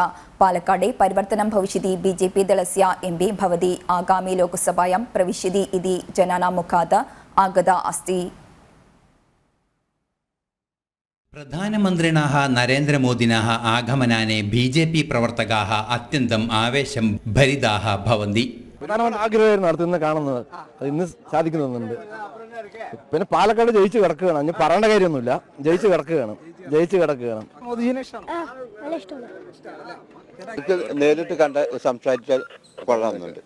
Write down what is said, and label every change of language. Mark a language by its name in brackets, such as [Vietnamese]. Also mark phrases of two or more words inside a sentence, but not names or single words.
[Sanskrit] पालक्काडे परिवर्तनं भविष्यति. BJP दलस्य MP भवति आगामी लोकसभायां प्रविश्यति इति जनानां मुखात् आगता अस्ति. प्रधानमन्त्रिणः नरेन्द्रमोदिनः आगमनाने BJP प्रवर्तकाः अत्यन्तम् आवेशं भरिताः भवन्ति. [Malayalam] പ്രധാനമന്ത്രി ആഗ്രഹമായിരുന്നു അടുത്തുനിന്ന് കാണുന്നത്, അത് ഇന്ന് സാധിക്കുന്നുണ്ട്. പിന്നെ പാലക്കാട് ജയിച്ചു കിടക്കുകയാണ്, അഞ്ഞ് പറയേണ്ട കാര്യമൊന്നുമില്ല. ജയിച്ചു കിടക്കുകയാണ്. നേരിട്ട് കണ്ട് സംസാരിച്ചാൽ കൊള്ളാമെന്നുണ്ട്.